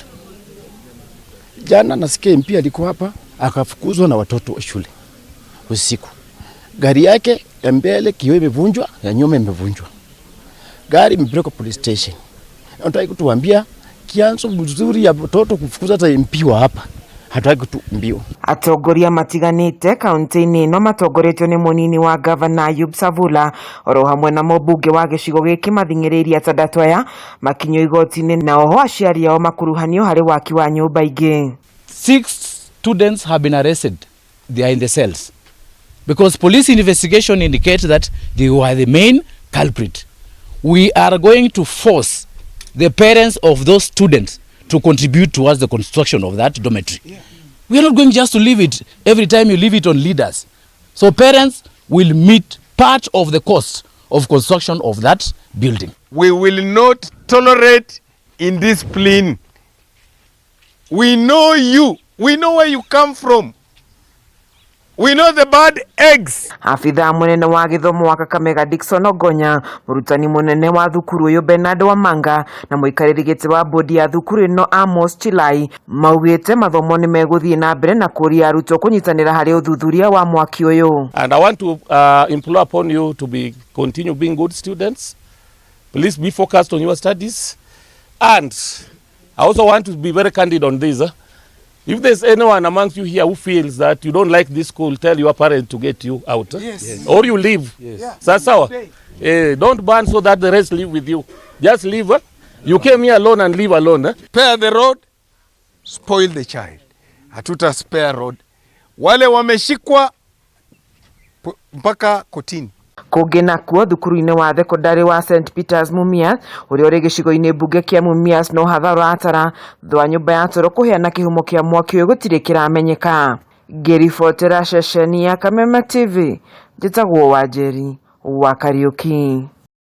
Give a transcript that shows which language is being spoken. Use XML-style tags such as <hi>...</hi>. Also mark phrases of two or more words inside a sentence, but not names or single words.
<sw>Jana nasikia MP alikuwa hapa akafukuzwa na watoto wa shule usiku. Gari yake ya mbele kioo imevunjwa, ya nyuma imevunjwa. Gari imepelekwa</sw> <en>police station.</en> <sw>Nataka kutuambia kianzo mzuri ya watoto kufukuza hata MP wa hapa. Hataki kutumbio.</sw> <ki>Atongoria matiganite kaunti-ini no matongoretio ni munini wa governor Ayub Savula oro hamwe na mũmbunge wa gĩcigo gĩkĩ mathing'ĩrĩirie atandatu aya makinyio igoti-inĩ na oho aciari ao makuruhanio harĩ waki wa nyũmba ingĩ.</ki> <en>6 students have been arrested. They are in the cells because police investigation indicates that they were the main culprit. We are going to force the parents of those students to contribute towards the construction of that dormitory. Yeah. We are not going just to leave it every time you leave it on leaders. So parents will meet part of the cost of construction of that building. We will not tolerate indiscipline. We know you. We know where you come from. We know the bad eggs. Afitha munene wa gĩthomo wa Kakamega Dickson Ogonya, murutani munene wa thukuru ũyũ Bernard Wamanga na mũikarĩri gĩtĩ wa bodi ya thukuru ĩno Amos Chilai maugĩte mathomo nĩ megũthiĩ na mbere na kũria arutwo kũnyitanĩra harĩ ũthuthuria wa mwaki ũyũ. And I want to implore upon you to continue being good students. Please be focused on your studies. And I also want to be very candid on this. If there's anyone amongst you here who feels that you don't like this school, tell your parents to get you out. Yes. Yes. Or you leave. Yes. Yeah. Sasa, don't ban so that the rest live with you. Just leave. You came here alone and leave alone. Spare the road, spoil the child.</en> <sw>Hatuta</sw> <en>spare road.</en> <sw>Wale wameshikwa mpaka kotini.</sw> <ki>Kũngĩ nakuo thukuru-inĩ wa thekondarĩ wa St Peters Mumias ũrĩa ũrĩ gĩcigo-inĩ mbunge kĩa Mumias no hathara atara thwa nyũmba ya toro kũheana kĩhumo kĩa mwaki ũyũ gũtirĩ kĩramenyeka. Ngĩribotera ceceni ya Kameme TV njĩtagwo Wanjeri wa Kariuki.</ki>